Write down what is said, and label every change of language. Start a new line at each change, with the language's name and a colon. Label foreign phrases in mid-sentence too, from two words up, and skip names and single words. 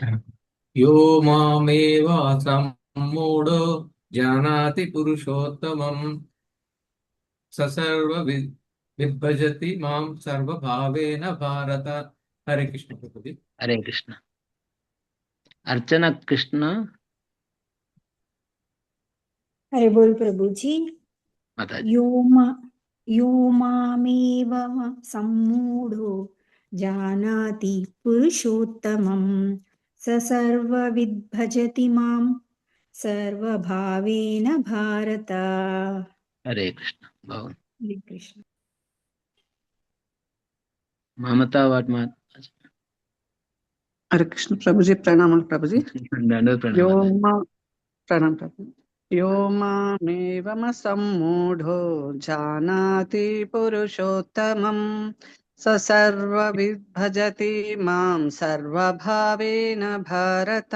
Sanskrit: యో మామేవ సమ్మూఢో జానాతి పురుషోత్తమం స సర్వ విభజతి మాం సర్వభావేన భారత.
Telugu: హరే కృష్ణ ప్రభుజీ. హరే కృష్ణ. అర్చన కృష్ణ
Hindi: हरे बोल प्रभु जी।
Telugu: మాతాజీ.
Sanskrit: यो मामेव सम्मूढो जानाति पुरुषोत्तमं स सर्वविद् भजति मां सर्वभावेन भारत.
Telugu: హరే కృష్ణ, బాగుంది.
Hindi: हरे कृष्ण.
Telugu: మమతా వాట్ మాత. హరే కృష్ణ ప్రభుజీ. ప్రణామాలు ప్రభుజీ. దండోద్ ప్రణామ. ప్రణామ ప్రభు.
Sanskrit: యో మామేవమసమ్మూఢో జానాతి పురుషోత్తమం స సర్వవిద్ భజతి మాం సర్వభావేన భారత.